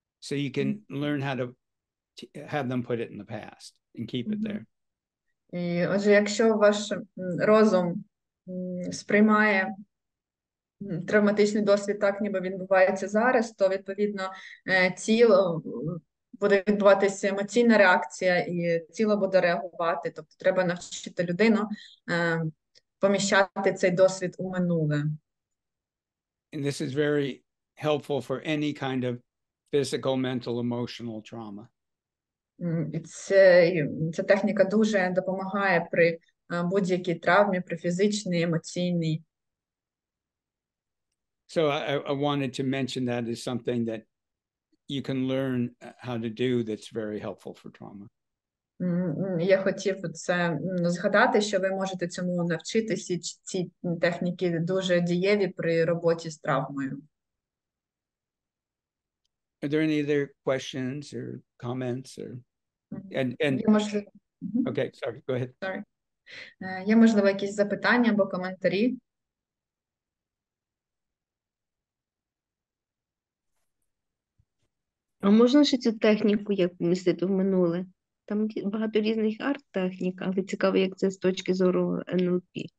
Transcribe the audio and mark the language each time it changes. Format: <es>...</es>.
<en>So you can learn how to have them put it in the past and keep it there.</en> <uk>І, отже, якщо ваш розум сприймає травматичний досвід так, ніби він відбувається зараз, то, відповідно, тіло буде відбуватися емоційна реакція, і тіло буде реагувати. Тобто треба навчити людину поміщати цей досвід у минуле.</uk> <en>And this is very helpful for any kind of physical, mental, emotional trauma.</en> <uk>І ця техніка дуже допомагає при будь-якій травмі, при фізичній, емоційній.</uk> <en>So I wanted to mention that as something that you can learn how to do that's very helpful for trauma.</en> <uk>Я хотів це згадати, що ви можете цьому навчитися. Ці техніки дуже дієві при роботі з травмою.</uk> <en>Are there any other questions or comments or and okay, sorry, go ahead. Sorry.</en> <uk>Є, можливо, якісь запитання або коментарі? А можна ще цю техніку як вмістити в минуле? Там багато різних арт-технік, але цікаво, як це з точки зору НЛП.</uk>